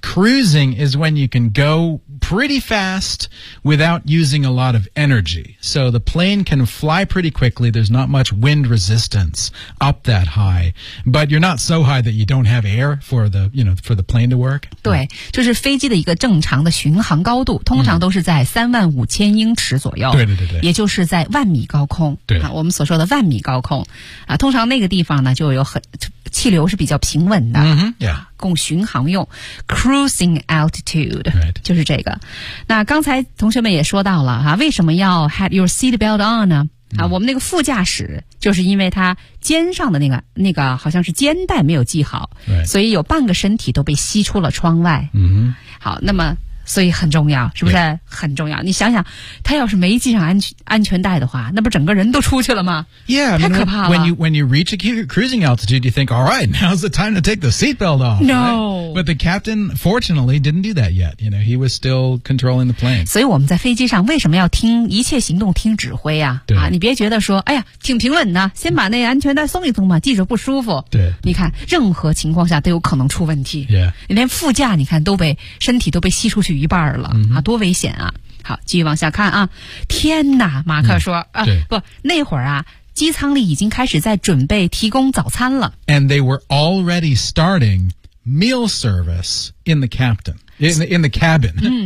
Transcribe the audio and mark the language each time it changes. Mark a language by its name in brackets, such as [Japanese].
[English] ?Cruising is when you can go pretty fast without using a lot of energy. So the plane can fly pretty quickly. There's not much wind resistance up that high. But you're not so high that you don't have air for the, you know, for the plane to work. [Chinese] 对，就是飞机的一个正常的巡航高度，通常都是在35,000英尺左右。对对对对。也就是在万米高空。对。我们所说的万米高空。啊，通常那个地方呢，就有很气流是比较平稳的。 [English] 嗯哼。Yeah. [Chinese] 供巡航用 cruising altitude、 [English] right. [Chinese] 就是这个。那刚才同学们也说到了、为什么要 [English] had your seat belt on [Chinese] 呢、我们那个副驾驶就是因为他肩上的那个好像是肩带没有系好、 [English] right. [Chinese] 所以有半个身体都被吸出了窗外、 mm-hmm. 好，那么所以很重要，是不是很重要、yeah. 你想想他要是没系上安全带的话，那不整个人都出去了吗？ [English] Yeah, I mean, [Chinese] 太可怕了。 [English] When you reach a cruising altitude, you think, all right, now's the time to take the seatbelt off. No.、 Right? But the captain, fortunately, didn't do that yet. You know, he was still controlling the plane. [Chinese] 所以我们在飞机上为什么要听一切行动听指挥啊？对。啊，你别觉得说，哎呀，挺平稳的，先把那安全带松一松嘛，系着不舒服。对。你看，任何情况下都有可能出问题。 [English] Yeah. [Chinese] 连副驾，你看，身体都被吸出去一半了、 mm-hmm. 啊，多危险啊！好，继续往下看啊！天哪，马克说、不，那会儿啊，机舱里已经开始在准备提供早餐了。 [English] And they were already starting meal service in the cabin.